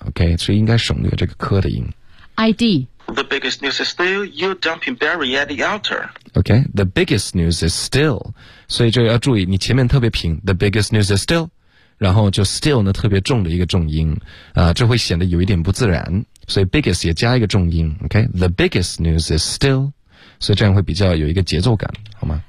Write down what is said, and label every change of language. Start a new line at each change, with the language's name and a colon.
Chinese: OK， 所以应该省略这个科的音。 ID。
English: The biggest news is still you dumping Barry at the altar. Okay, the biggest news is still.
Chinese: 所以就要注意，你前面特别平。
English: The biggest news is still，
Chinese: 然后就 still 呢特别重的一个重音啊，这会显得有一点不自然。所以
English: biggest
Chinese: 也加一个重音。
English: Okay, the biggest news is still.
Chinese: 所以这样会比较有一个节奏感，好吗